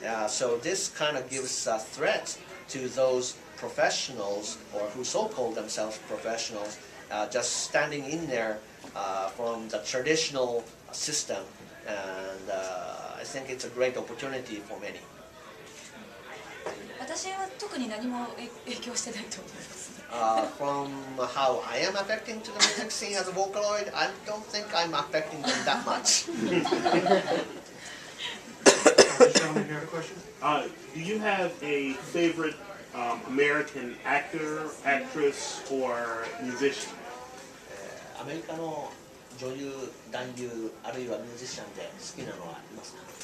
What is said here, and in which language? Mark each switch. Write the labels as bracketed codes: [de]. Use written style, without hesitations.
[en] So this kind of gives a threat to those professionals or who so-called themselves professionals, just standing in there from the traditional system, and I think it's a great opportunity for many. [ja] 私は特に何も影響してないと思いますね。 [en] From how I am affecting to the music scene as a Vocaloid, I don't think I'm affecting them that much. This gentleman here had a question? Do you have a favorite American actor, actress, or musician? [ja] アメリカの女優、男優、あるいはミュージシャンで好きなのはいますか？